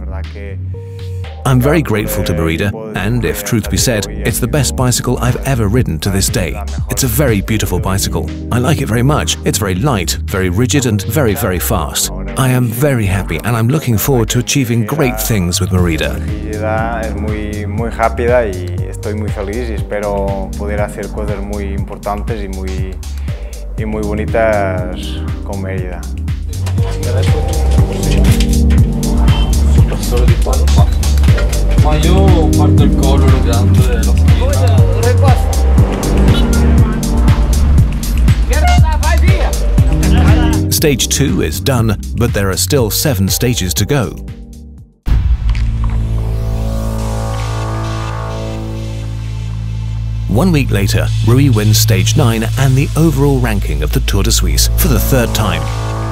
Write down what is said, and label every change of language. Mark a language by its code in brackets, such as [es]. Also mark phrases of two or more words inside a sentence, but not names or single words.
[en] I'm very grateful to Merida, and if truth be said, it's the best bicycle I've ever ridden to this day. It's a very beautiful bicycle. I like it very much. It's very light, very rigid and very, very fast. I am very happy and I'm looking forward to achieving great things with Merida. [es] Es muy rápida y estoy muy feliz y espero poder hacer cosas muy importantes y muy bonitas con Merida. [it] Ma io guardo il collo grande della schiena. Dove passa? Vai via! [en] Stage 2 is done, but there are still 7 stages to go. One week later, Rui wins stage 9 and the overall ranking of the Tour de Suisse for the 3rd time.